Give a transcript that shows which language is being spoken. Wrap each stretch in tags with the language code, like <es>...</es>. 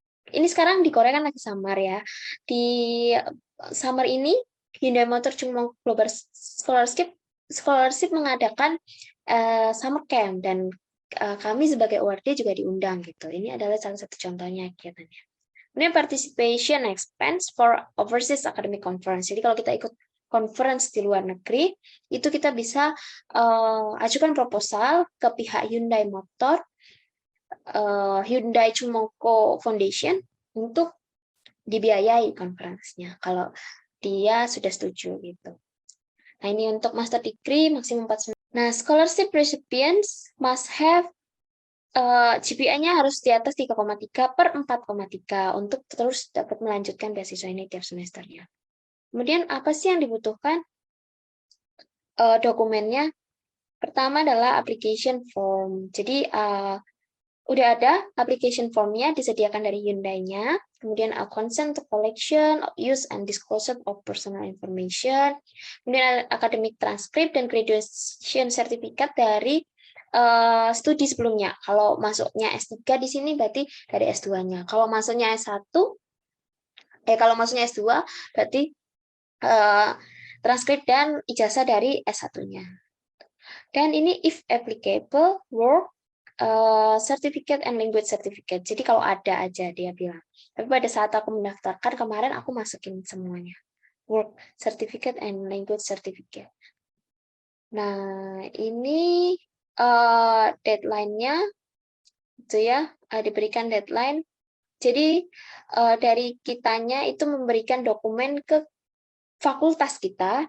<id>ini sekarang di Korea kan lagi summer ya. Di summer ini Hyundai Motor Chungmong Global Scholarship mengadakan summer camp dan kami sebagai ORD juga diundang gitu. Ini adalah salah satu contohnya kegiatannya.</id> <en>Kemudian participation expense for overseas academic conference.</en> <id>Jadi kalau kita ikut conference di luar negeri, itu kita bisa ajukan proposal ke pihak Hyundai Motor, Hyundai Chungmongko Foundation untuk dibiayai konferensinya kalau dia sudah setuju gitu. Nah, ini untuk master degree maksimum 4 semester. Nah,</id> <en>scholarship recipients must have</en> <id>GPA-nya harus di atas 3,3 per 4,3 untuk terus dapat melanjutkan beasiswa ini tiap semesternya. Kemudian apa sih yang dibutuhkan? Dokumennya pertama adalah application form. Jadi udah ada application formnya disediakan dari Hyundai-nya.</id> <en>Kemudian consent to collection, use and disclosure of personal information.</en> <id>Kemudian academic transcript dan graduation certificate dari studi sebelumnya. Kalau masuknya S3 di sini berarti dari S2-nya. Kalau masuknya S1, kalau masuknya S2 berarti transkrip dan ijazah dari S1-nya. Dan ini</id> <en>if applicable, work certificate and language certificate.</en> <id>Jadi kalau ada aja dia bilang. Tapi pada saat aku mendaftarkan kemarin aku masukin semuanya.</id> <en>Work certificate and language certificate.</en> <id>Nah, ini deadline-nya itu ya, diberikan deadline. Jadi dari kitanya itu memberikan dokumen ke fakultas kita.</id>